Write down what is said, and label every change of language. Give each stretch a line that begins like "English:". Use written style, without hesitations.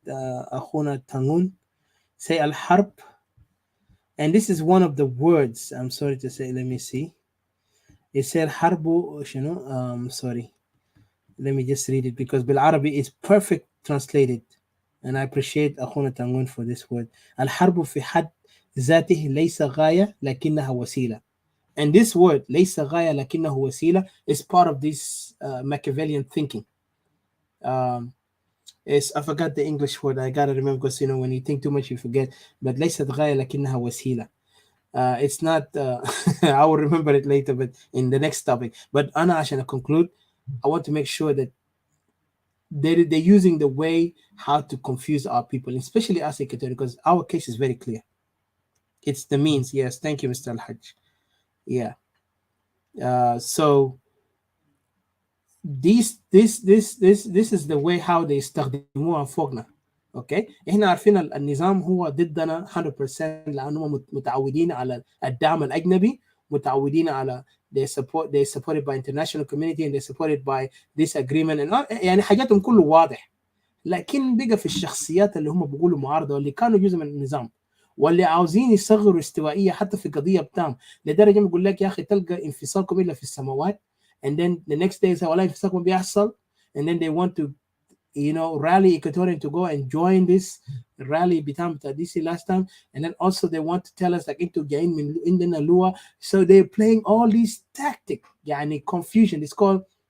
Arabic: أخونا تانون
English: say
Arabic: الحرب,
English: and this is one of the words, I'm sorry to say, let me see. It said
Arabic: حرب شنو,
English: sorry, let me just read it because
Arabic: بالعربي
English: it's perfect translated, and I appreciate
Arabic: أخونا تانون
English: for this word.
Arabic: الحرب في حد ذاته ليس غاية لكنها وسيلة.
English: And this word
Arabic: ليس غاية لكنه وسيلة
English: is part of this Machiavellian thinking. I forgot the English word. I gotta remember, because when you think too much you forget.
Arabic: But ليست غاية لكنها وسيلة.
English: It's not. I will remember it later, but in the next topic. But
Arabic: أنا عشان
English: conclude, I want to make sure that they're using the way how to confuse our people, especially us Equatorial, because our case is very clear. It's the means. Yes, thank you, Mr. Al-Hajj. Yeah. So this is the way how they
Arabic: يستخدموها فوقنا. اوكي احنا عارفين النظام هو ضدنا 100% لانهم متعودين على الدعم الاجنبي، متعودين على
English: they supported by international community and they supported by this agreement and
Arabic: يعني حاجاتهم كله واضح. لكن بقى في الشخصيات اللي هم بيقولوا معارضه واللي كانوا جزء من النظام واللي عاوزين يصغروا استوائيه حتى في قضيه بتاعهم لدرجه بيقول لك يا اخي تلقى انفصالكم الا في السماوات
English: and then the next day say
Arabic: والله انفصالكم بيحصل
English: and then they want to rally Equatorian to go and join this rally
Arabic: بتاعهم بتاع
English: DC last time and then also they want to tell us like
Arabic: انتوا جايين من عندنا لوا
English: so they're playing all these tactics
Arabic: يعني
English: confusion it's called